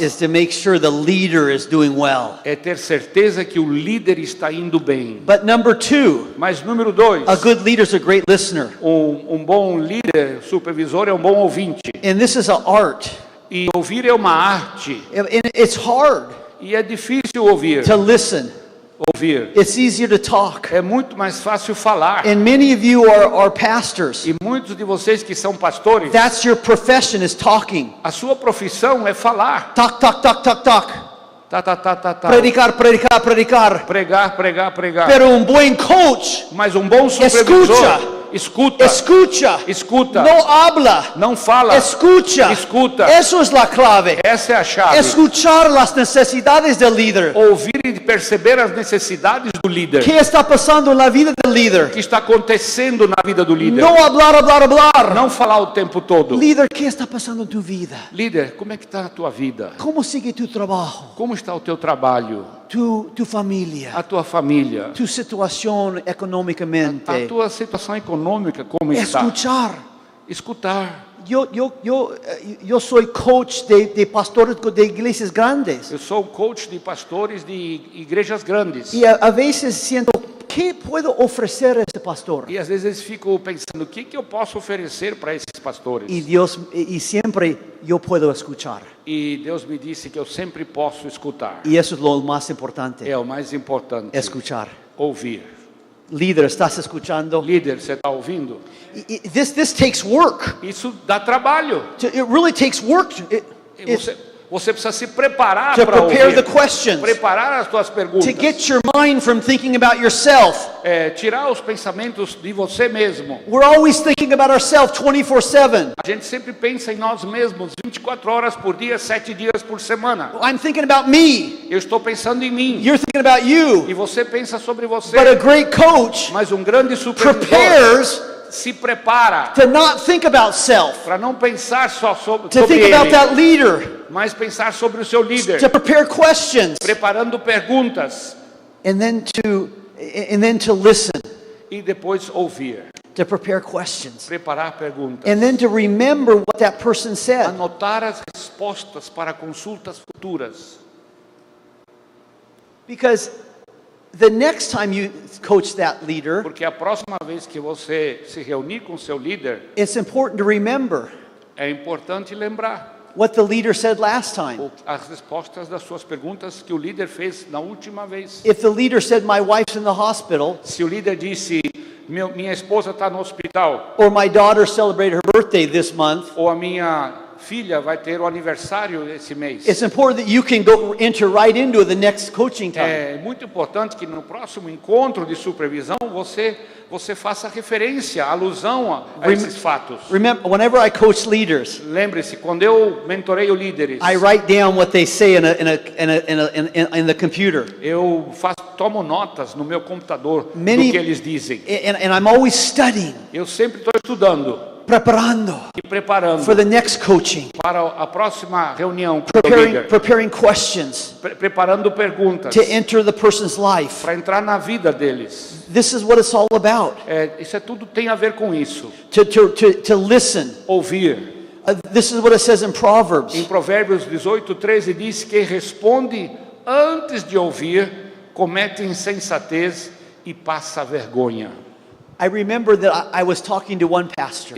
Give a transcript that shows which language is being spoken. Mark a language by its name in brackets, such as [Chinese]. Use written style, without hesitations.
[English] Is to make sure the leader is doing well. [Portuguese] É ter certeza que o líder está indo bem. [English] But number 2, [Portuguese] Mas número 2, [English] a good leader is a great listener. [Portuguese] bom líder, supervisor é um bom ouvinte. [English] And this is an art. [Portuguese] E ouvir é uma arte. [English] And it's hard [Portuguese] E é difícil ouvir. [English] to listen. [Portuguese] Ouvir. [English] It's easier to talk. [Portuguese] É muito mais fácil falar. [English] And many of you are pastors. [Portuguese] E muitos de vocês que são pastores, [English] That's your profession, is talking. [Portuguese] a sua profissão é falar. [English] Talk, talk, talk, talk, talk. [Portuguese] Tá. [Spanish] Predicar, predicar, predicar. [Portuguese] Pregar. [Spanish] Pero un buen coach [Portuguese] Mas um bom supervisor escuta. [Spanish] escuta. No habla. [Portuguese] Não fala. [Spanish] Escucha. [Portuguese] Escuta. [Spanish] Eso es la clave. [Portuguese] Essa é a chave. [Spanish] Escuchar las necesidades del líder. [Portuguese] Ouvir e perceber as necessidades do líder. [Spanish] ¿Qué está pasando en la vida del líder? [Portuguese] O que está acontecendo na vida do líder. [Spanish] No hablar. [Portuguese] Não falar o tempo todo. [Spanish] Líder, ¿qué está pasando en tu vida? [Portuguese] Líder, como é que está a tua vida? [Spanish] ¿Cómo sigue tu trabajo? [Portuguese] Como está o teu trabalho? [Spanish] Tu familia. [Portuguese] A tua família? [Spanish] Tu situación económicamente. [Portuguese] A tua situação econômica como está? Escutar. [Spanish] Yo soy coach de pastores de iglesias grandes. [Portuguese] Eu sou coach de pastores de igrejas grandes. [Spanish] Y a veces siento, ¿qué puedo ofrecer a esse pastor? [Portuguese] E às vezes fico pensando, o que eu posso oferecer para esses pastores? [Spanish] Y siempre yo puedo escuchar. [Portuguese] E Deus me disse que eu sempre posso escutar. [Spanish] Y eso es lo más importante. [Portuguese] É o mais importante. [Spanish] Escuchar. [Portuguese] Ouvir. [Spanish] Líder, ¿estás escuchando? [Portuguese] Líder, você está ouvindo? [English] This takes work. [Portuguese] Isso dá trabalho. [English] It really takes work. [Portuguese] Você precisa se preparar [English] To [Portuguese] para [English] prepare [Portuguese] ouvir. [English] the questions. [Portuguese] Preparar as tuas perguntas. [English] To get your mind from thinking about yourself. [Portuguese] Tirar os pensamentos de você mesmo. [English] We're always thinking about ourselves 24/7. [Portuguese] A gente sempre pensa em nós mesmos 24 horas por dia, 7 dias por semana. [English] I'm thinking about me. [Portuguese] Eu estou pensando em mim. [English] You're thinking about you. [Portuguese] E você pensa sobre você. [English] But a great coach [Portuguese] Mas um grande supervisor [English] prepares [Portuguese] se prepara [English] to not think about self. [Portuguese] para não pensar só sobre [English] To think [Portuguese] ele, [English] about that leader. [Portuguese] mas pensar sobre o seu líder. [English] To prepare questions. [Portuguese] Preparando perguntas. [English] And then to listen. [Portuguese] E depois ouvir. [English] To prepare questions. [Portuguese] Preparar perguntas. [English] And then to remember what that person said. [Portuguese] Anotar as respostas para consultas futuras. [English] Because the next time you coach that leader, [Portuguese] Porque a próxima vez que você se reunir com seu líder, [English] it's important to remember [Portuguese] é importante lembrar [English] what the leader said last time. [Portuguese] as respostas das suas perguntas que o líder fez na última vez. [English] If the leader said, my wife's in the hospital, [Portuguese] Se o líder disse, minha esposa está no hospital, [English] or my daughter celebrated her birthday this month, [Portuguese] ou a minha filha vai ter o aniversário esse mês. [English] it's important that you can enter right into the next coaching time. [Portuguese] É muito importante que no próximo encontro de supervisão você faça referência, alusão a esses fatos. [English] Remember, whenever I coach leaders, [Portuguese] Lembre-se, quando eu mentoreio líderes, [English] I write down what they say in the computer. [Portuguese] eu tomo notas no meu computador do [English] Many- [Portuguese] que eles dizem. [English] And I'm always studying, [Portuguese] Eu sempre estou estudando [Spanish] preparando [Portuguese] e preparando [English] for the next coaching, [Portuguese] para a próxima reunião com o líder. [English] preparing questions [Portuguese] Preparando perguntas [English] to enter the person's life. [Portuguese] para entrar na vida deles. [English] This is what it's all about. [Portuguese] Isso tudo tem a ver com isso. [English] To listen. [Portuguese] Ouvir. [English] This is what it says in Proverbs. [Portuguese] Em Provérbios 18:13 diz que quem responde antes de ouvir comete insensatez e passa vergonha. [English] I remember that I was talking to one pastor,